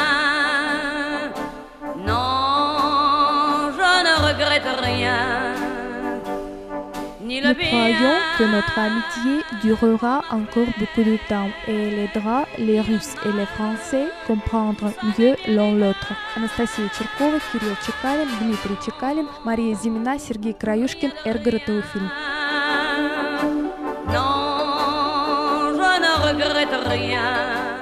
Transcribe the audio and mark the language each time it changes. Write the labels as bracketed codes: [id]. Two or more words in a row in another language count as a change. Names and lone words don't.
[fr] Non, je ne regrette rien. Nous croyons que notre amitié durera encore beaucoup de temps et elle aidera les Russes et les Français à comprendre mieux l'un l'autre. [ru] Анастасия Черкова, Кирилл Чекалин, Дмитрий Чекалин, Мария Зимина, Сергей Краюшкин, РГРТО Фильм. [fr] Non, je ne regrette rien.